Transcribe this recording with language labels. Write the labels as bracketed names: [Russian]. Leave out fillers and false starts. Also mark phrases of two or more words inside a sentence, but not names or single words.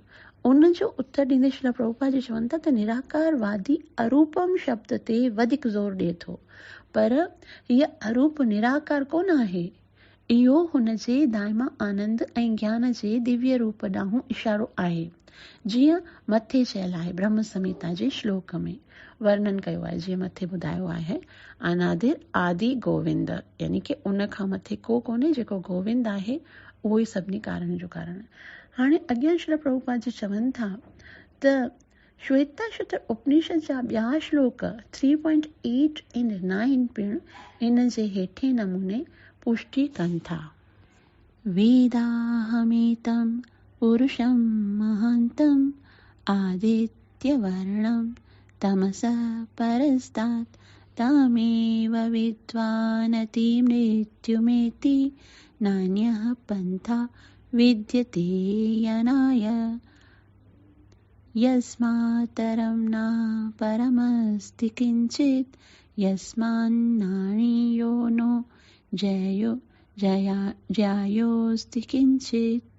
[Sindhi] उन जो उत्तर ॾींदे श्रील प्रभुपाद जी चवनि था त निराकारवादी अरूपम शब्द ते वधीक ज़ोर ॾिए थो, पर हीअ अरूप निराकार कोन आहे, इहो हुनजे दाइमा आनंद ऐं ज्ञान जे दिव्य रूप ॾांहुं इशारो आहे। जीअं मथे चयल आहे ब्रह्म संहिता जे श्लोक में वर्णन कयो आहे, जीअं मथे ॿुधायो आहे, [Sanskrit] अनादिर आदि गोविंद, [Sindhi] यानी कि उन खां मथे को कोन्हे, जेको गोविंद आहे उहो ई सभिनी कारण जो कारण आहे। हाणे अॻियां श्री प्रभुपाद जी चवनि था त श्वेताश्वतर उपनिषद जा ॿिया श्लोक 3.8 ऐं 9 पिणु इन जे हेठे नमूने पुष्टि कनि था। [Sanskrit] वेदाहमेतं पुरुषं महान्तं आदित्यवर्णं तमसः परस्तात् तामेव विद्वानतिमृत्युमेति नान्यः पन्था विद्यते यनाय यस्मात्तरं न परमस्ति किञ्चित् यस्मान्नाणीयो नो ज्यायोऽस्ति किञ्चित्।